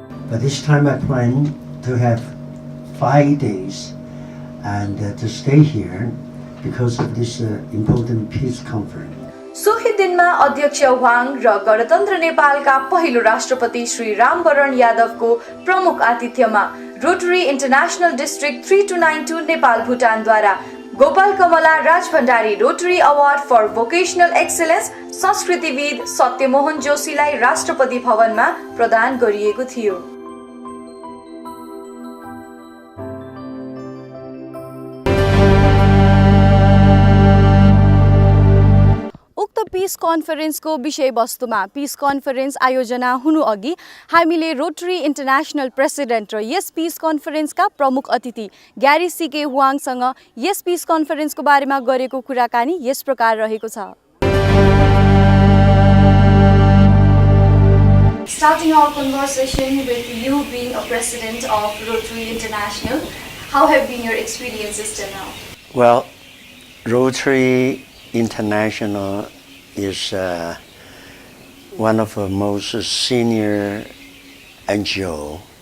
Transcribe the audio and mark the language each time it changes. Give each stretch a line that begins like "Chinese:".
English: But this time I plan to have 5 days and to stay here because of this important peace conference.
Nepali: सोही दिनमा अध्यक्ष Wang र गणतन्त्र नेपालका पहिलो राष्ट्रपति श्री रामवरण यादवको प्रमुख आतिथ्यमा rotary international district 3292 Nepal भुटानद्वारा Gopal Kamala Rajbhandari rotary award for vocational excellence संस्कृतिविद Satyamohan जोशीलाई राष्ट्रपति भवनमा प्रदान गरिएको थियो। पीस कन्फरेन्सको विषयवस्तुमा पीस कन्फरेन्स आयोजना हुनु अघि हामीले रोटरी इन्टरनेसनल प्रेसिडेन्ट र यस पीस कन्फरेन्सका प्रमुख अतिथि ग्यारी सीके वाङसँग यस पीस कन्फरेन्सको बारेमा गरेको कुराकानी यस प्रकार रहेको छ।
English: Starting our conversation with you being a president of Rotary International, how have been your experiences till now? Well, Rotary International is one of the most senior NGO.